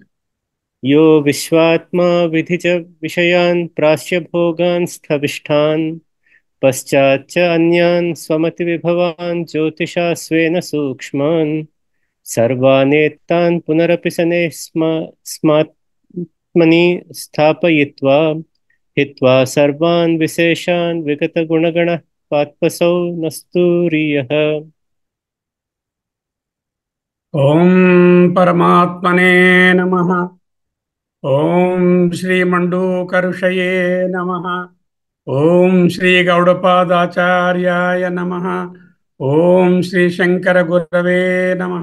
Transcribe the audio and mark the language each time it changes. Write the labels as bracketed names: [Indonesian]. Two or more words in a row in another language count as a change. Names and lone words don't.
[Sanskrit] यो विश्वात्मा विधि च विषयान् प्राच्य भोगान् स्थविष्ठान् पश्चाच्च अन्यान् स्वमतिविभवान् ज्योतिषा स्वेन सूक्ष्मान् सर्वानेतान् पुनरपि शनैः स्मात्मनि स्थापयित्वा हित्वा सर्वान् विशेषान् विगतगुणगणः पात्पसौ नस्तुरीयः। ఓం పరమాత్మనే నమః. ఓం శ్రీ మండూకరుషయే నమః. ఓం శ్రీ గౌడపాదాచార్యాయ నమః. ఓం శ్రీ శంకర గురవే నమః.